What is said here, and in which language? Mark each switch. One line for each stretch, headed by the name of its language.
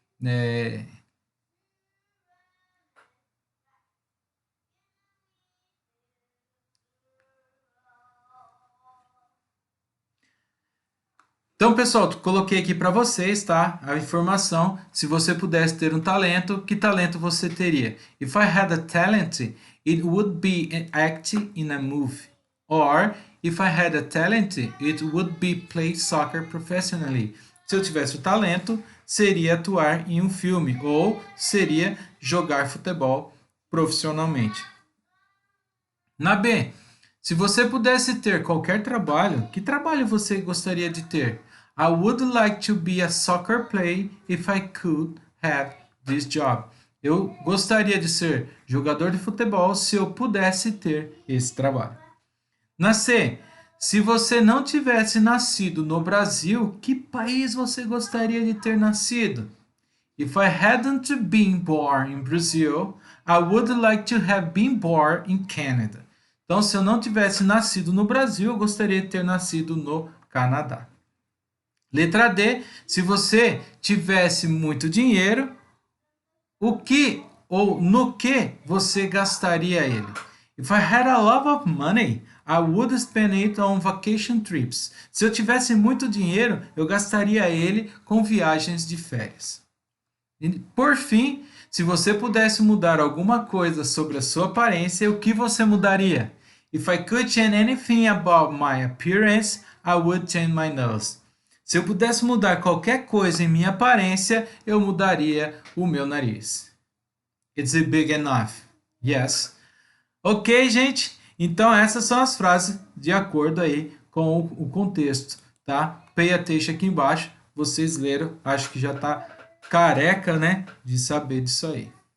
Portuguese: É, então, pessoal, coloquei aqui para vocês, tá? A informação. Se você pudesse ter um talento, que talento você teria?
English: If I had a talent, it would be act in a movie. Or, if I had a talent, it would be play soccer professionally.
Portuguese: Se eu tivesse o talento, seria atuar em um filme ou seria jogar futebol profissionalmente. Na B, se você pudesse ter qualquer trabalho, que trabalho você gostaria de ter?
English: I would like to be a soccer player if I could have this job.
Portuguese: Eu gostaria de ser jogador de futebol se eu pudesse ter esse trabalho. Na C, se você não tivesse nascido no Brasil, que país você gostaria de ter nascido?
English: If I hadn't been born in Brazil, I would like to have been born in Canada.
Portuguese: Então, se eu não tivesse nascido no Brasil, eu gostaria de ter nascido no Canadá. Letra D, se você tivesse muito dinheiro, o que ou no que você gastaria ele?
English: If I had a lot of money, I would spend it on vacation trips.
Portuguese: Se eu tivesse muito dinheiro, eu gastaria ele com viagens de férias. E, por fim, se você pudesse mudar alguma coisa sobre a sua aparência, o que você mudaria?
English: If I could change anything about my appearance, I would change my nose.
Portuguese: Se eu pudesse mudar qualquer coisa em minha aparência, eu mudaria o meu nariz.
English: It's big enough. Yes.
Portuguese: Ok, gente? Então essas são as frases de acordo aí com o contexto, tá?
English: Pay attention
Portuguese: aqui embaixo. Vocês leram, acho que já tá careca, né, de saber disso aí.